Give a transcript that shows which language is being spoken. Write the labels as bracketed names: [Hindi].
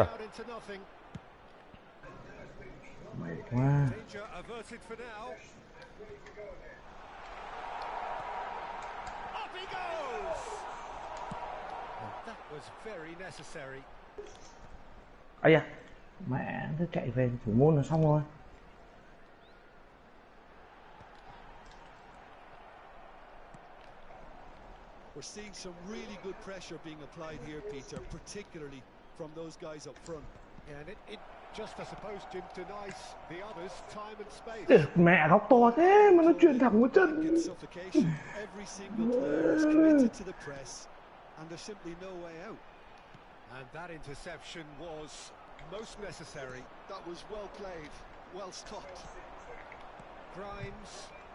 [English] out into nothing. [Vietnamese] Mày quá. [English] Danger averted for now. Up he goes! And that was very necessary. Ây da. [Vietnamese] Mẹ cứ chạy về thủ môn là xong rồi. [English] We're seeing some really good pressure being applied here, Peter, particularly from those guys up front. Yeah, and it just, I suppose, Jim, denies the others time and space. [Vietnamese] Mẹ góc to thế mà nó chuyền thẳng vào chân. [English] In suffocation, every single player is committed to the press, and there's simply no way out. And that interception was most necessary. That was well played, well stopped. Grimes.